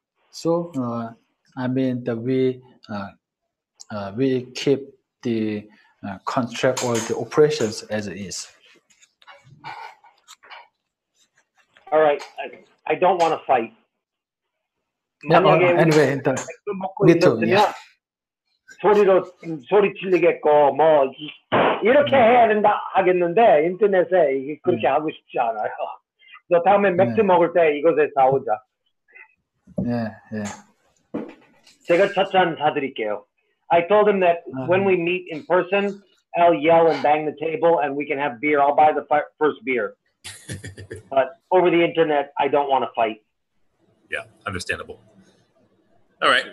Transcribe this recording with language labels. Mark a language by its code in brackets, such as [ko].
[en] So I mean that we keep the contract or the operations as it is. All right, I don't want to fight. Anyway, me too. Yeah. [ko] 소리 질리겠고 뭐 이렇게 해야 된다 하겠는데 인터넷에 이게 그렇게 하고 싶지 않아요. 너 다음에 맥주 먹을 때 이곳에 싸우자. 제가 첫 잔 사드릴게요. [en] I told him that when we meet in person, I'll yell and bang the table and we can have beer. I'll buy the first beer. But over the internet, I don't want to fight. Yeah, understandable. All right.